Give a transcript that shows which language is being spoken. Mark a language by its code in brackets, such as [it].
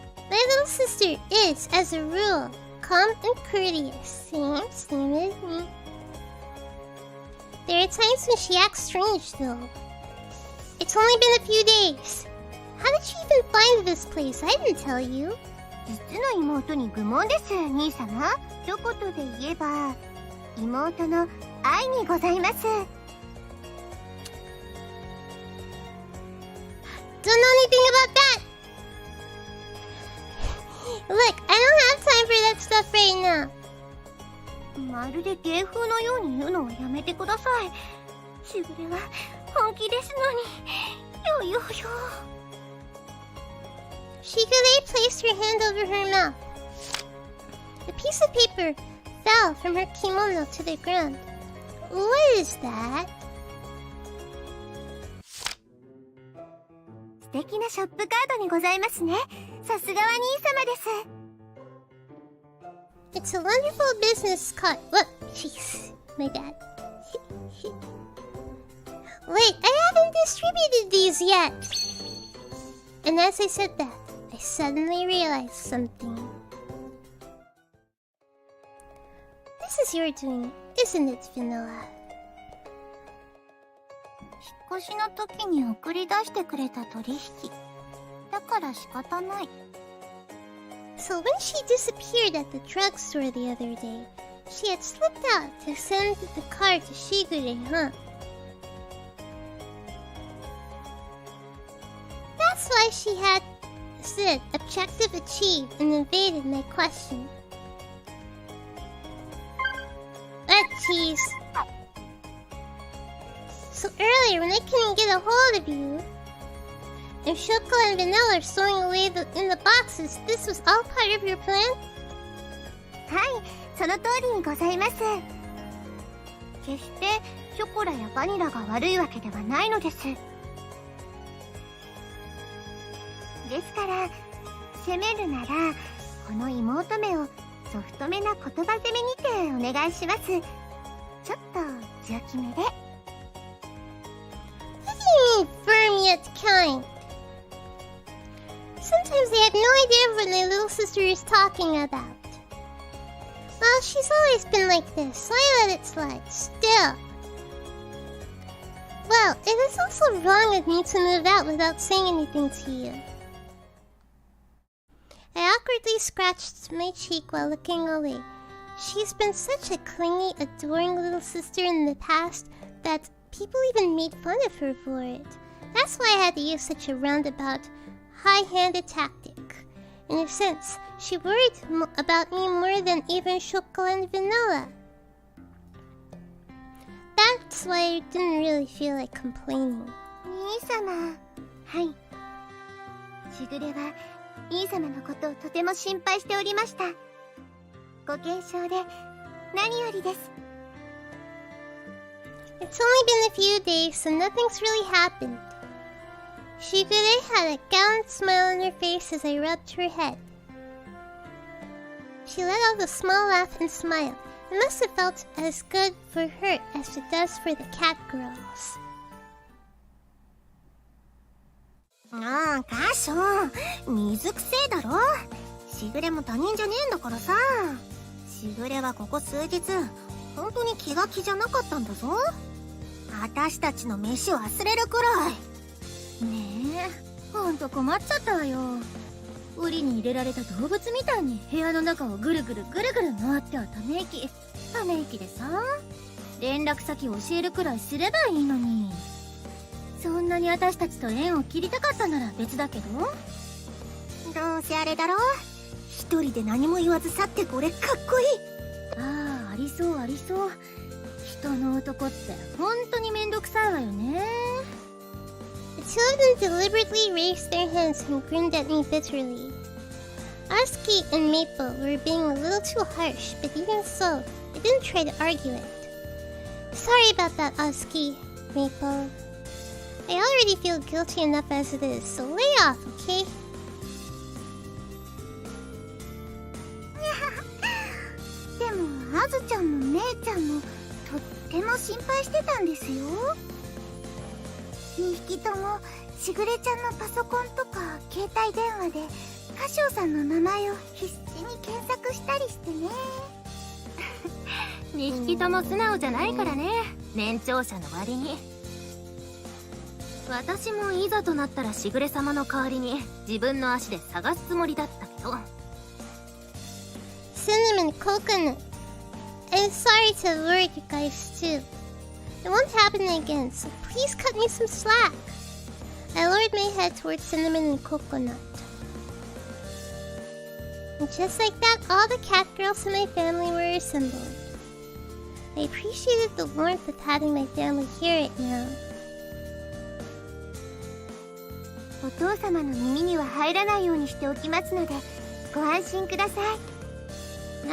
[en] My little sister is, as a rule, calm and courteous. Same as me. There are times when she acts strange, though. It's only been a few days. How did you even find this place? I didn't tell you. [ja] 実の妹に愚問です、兄様。一言で言えば、妹の愛にございます。 [en] Don't know anything about that. Look, I don't have time for that stuff right now. [ja] まるで芸風のように言うのはやめてください。しぐれは本気ですのに。よ。 [en] Shigure placed her hand over her mouth. The piece of paper fell from her kimono to the ground. What is that? [ja] 素敵なショップカードにございますね。さすがは兄様です。 [en] It's a wonderful business card. What? Jeez, my bad. Wait, I haven't distributed these yet. And as I said that, I suddenly realized something. This is your doing, isn't it, Vanilla? [ja] 引っ越しの時に送り出してくれた取引。だから仕方ない。 [en] So when she disappeared at the drugstore the other day, she had slipped out to send the card to Shigure, huh? That's why she had said objective achieved and evaded my question. Jeez. So earlier when I couldn't get a hold of you, and Chocola and Vanilla are stowing away in the boxes, this was all part of your plan? [ja] はい、その通りにございます。決してショコラやバニラが悪いわけではないのです。ですから、責めるならこの妹目をソフトめな言葉攻めにてお願いします。ちょっと強気めで。 [en] What do you mean firm yet kind? Sometimes I have no idea what my little sister is talking about. Well, she's always been like this, so I let it slide. Still. Well, it is also wrong of me to move out without saying anything to you. I awkwardly scratched my cheek while looking away. She's been such a clingy, adoring little sister in the past that people even made fun of her for it. That's why I had to use such a roundabout, high-handed tactic. In a sense, she worried about me more than even Chocola and Vanilla. That's why I didn't really feel like complaining. [ja] 兄様。はい。しぐれは兄様のことをとても心配しておりました。ご健勝で何よりです。 [en] It's only been a few days, so nothing's really happened. Shigure had a gallant smile on her face as I rubbed her head. She let out a small laugh and smiled. It must have felt as good for her as it does for the catgirls. [ja] ああ、カショ水くせえだろ。しぐれも他人じゃねえんだからさ。しぐれはここ数日本当に気が気じゃなかったんだぞ。私たちの飯を忘れるくらい。ねえ、ほんと困っちゃったわよ。檻に入れられた動物みたいに部屋の中をぐるぐるぐるぐる回ってはため息でさ、連絡先教えるくらいすればいいのに。そんなに私たちと縁を切りたかったなら別だけど。どうせあれだろ、一人で何も言わず去ってこれかっこいい。ああ、ありそうありそう。人の男って本当にめんどくさいわよね。 [en] The two of them deliberately raised their hands and grinned at me bitterly. Asuki and Maple were being a little too harsh, but even so, I didn't try to argue it. Sorry about that, Asuki, Maple. I already feel guilty enough as it is, so lay off, okay? [ja] でもあずちゃんも姉ちゃんもとっても心配してたんですよ。 2匹ともしぐれちゃんのパソコンとか携帯電話で歌唱さんの名前を必死に検索したりしてね。 2匹とも素直じゃないからね、年長者の割に。私もいざとなったらしぐれ様の代わりに自分の足で探すつもりだったけど。 [en] Cinnamon coconut. I'm sorry to have worried you guys too. It won't happen again, so please cut me some slack. I lowered my head towards Cinnamon and Coconut. And just like that, all the catgirls in my family were assembled. I appreciated the warmth of having my family here right now. [ja] お父様の耳には入らないようにしておきますのでご安心ください。